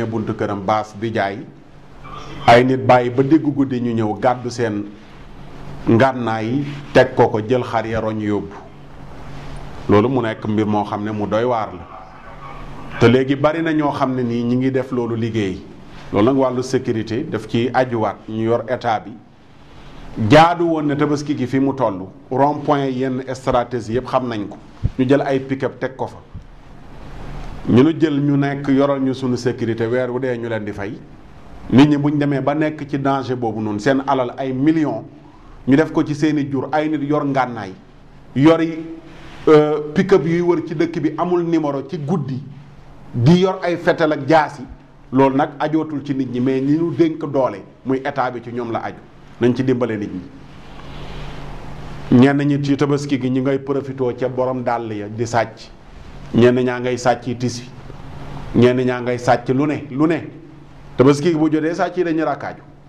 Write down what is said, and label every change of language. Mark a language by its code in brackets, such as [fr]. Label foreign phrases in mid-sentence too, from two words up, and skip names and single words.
[wo] buntu këram baas di jaay ay nit bàyyi ba diggu guddi ñu ñëw gàddu seen ngànnaay teg ko jël xar ya roñ yóbbu loolu mu nekk mbir moo xam ne mu doy waar la te léegi bari na ñoo xam ne nii ñi ngi def loolu liggéey loolu nag wàllu sécurité daf ci ajuwaat ñu yor état bi jaadu woon ne tabaski gi fi mu toll [fr] rond point [wo] yenn stratégie yëpp xam nañ ko ñu jël ay pick-up teg ko fa ñu jël ñu nekk yoral ñu sunu sécurité weer wu dee ñu leen di fay nit ñi buñ demee ba nekk ci danger boobu noonu seen alal ay millions ñu def ko ci seeni jur ay nit yor ngànnaay yori pick-up yuy wër ci dëkk bi amul numéro ci guddi di yor ay fetal ak jaasi loolu nag ajootul ci nit ñi mais ni ñu dénk doole muy état bi ci ñoom la aju nañ ci dimbale nit ñi ñenn ñi ci tabaski gi ñi ngay profitoo ca borom dàll ya di sàcc ñenn ñaa ngay sàcc tisi ñenn ñaa ngay sàcc lu ne tabaski gi bu jotee sàcc yi dañu rakkaaju